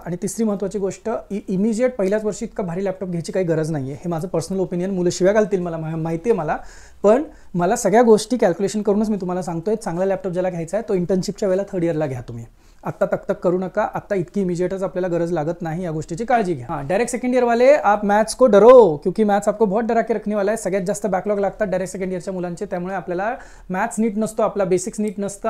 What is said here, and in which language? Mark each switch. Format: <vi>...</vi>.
<mr>आणि तिसरी महत्त्वाची गोष्ट, इमिजिएट पहिल्याच वर्षी इतका भारी लॅपटॉप घ्यायची काही गरज नाही आहे. हे माझं पर्सनल ओपिनियन, मुलं शिव्या घालतील मला माहिती आहे मला, पण मला सगळ्या गोष्टी कॅल्क्युलेशन करूनच मी तुम्हाला सांगतोय. चांगला लॅपटॉप ज्याला घ्यायचा आहे तो इंटर्नशिपच्या वेळेला 3rd इयरला घ्या तुम्ही. आत्ता तक करू नका. आत्ता इतकी इमिजिएटच आपल्याला गरज लागत नाही, या गोष्टीची काळजी घ्या.</mr> <hi>हां, डायरेक्ट 2nd ईयर वाले आप मैथ्स को डरो, क्योंकि मैथ्स आपको बहुत डरा के रखने वाला है.</hi> <mr>सगळ्यात जास्त बॅकलॉग लागतात डायरेक्ट 2nd ईयरच्या मुलांचे. त्यामुळे आपल्याला मॅथ्स नीट नसतो, आपला बेसिक्स नीट नसतं.</mr>